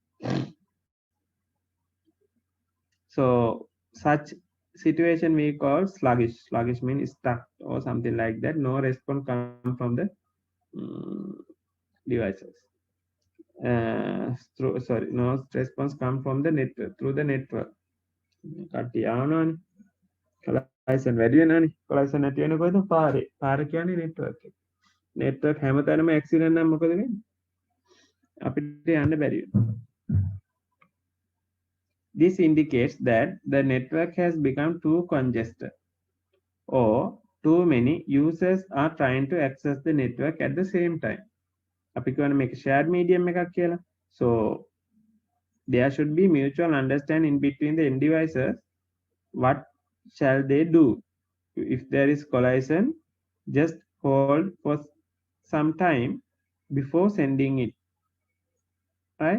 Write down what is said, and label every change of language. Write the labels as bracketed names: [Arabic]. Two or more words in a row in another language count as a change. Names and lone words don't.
[English] So such situation we call sluggish. Sluggish means stuck or something like that. No response come from the devices. No response come from the network through the network. [Sinhala] කට්ටිය ආවනවනේ. collision වැඩි වෙනවනේ. collision නැති වෙන කොහෙද? පාරේ. පාර කියන්නේ network එක. network හැමතැනම accident නම් මොකද වෙන්නේ? අපිට යන්න බැරි වෙනවා. [English] This indicates that the network has become too congested or too many users are trying to access the network at the same time. [Sinhala] අපි කියවනේ මේක [English] shared medium [Sinhala] එකක් කියලා. [English] So there should be mutual understanding between the end devices. What shall they do? If there is collision, just hold for some time before sending it. Right?